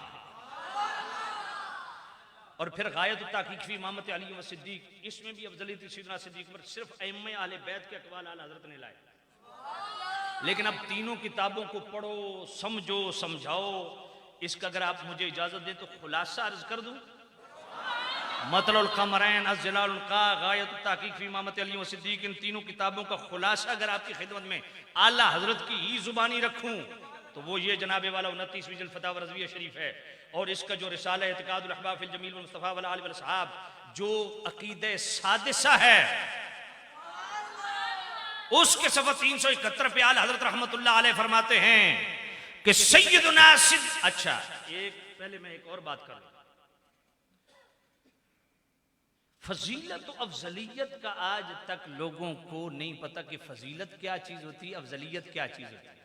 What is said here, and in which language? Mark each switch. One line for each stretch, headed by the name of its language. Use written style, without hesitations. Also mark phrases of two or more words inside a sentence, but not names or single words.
Hindi: और फिर गायत ताक़ीक़ फ़ी इमामत अली व सिद्दीक़, इसमें भी अफज़लियत सैयदना सिद्दीक़ पर सिर्फ अइम्मा अहले बैत के अक़वाल आला हज़रत ने लाए। लेकिन अब तीनों किताबों को पढ़ो, समझो, समझाओ। इसका अगर आप मुझे इजाज़त दें तो खुलासा अर्ज कर दूं। मतलुल कमरैन, अज़्ज़िलालुल क़ा, गायत ताक़ीक़ फ़ी इमामत अली व सिद्दीक़, इन तीनों किताबों का खुलासा अगर आपकी खिदमत में आला हज़रत की ही ज़ुबानी रखूं तो वो ये जनाबे वाला 29वीं जिल्द फ़तावा रज़विया शरीफ है। और इसका जो रिसाला इतिक़ादुल अहबाब फ़िल जमील वल मुस्तफ़ा वल आल वल असहाब, जो अक़ीदे सादिसा है, उसके सफ़ा 371 पे आला हज़रत
Arabic: رحمة الله عليه
Hindi: फरमाते हैं कि सैयदना सिद्दीक़। अच्छा, एक पहले मैं एक और बात कर लूं। फजीलत तो अफजलियत का आज तक लोगों को नहीं पता कि फजीलत क्या चीज होती है, अफजलियत क्या चीज होती है।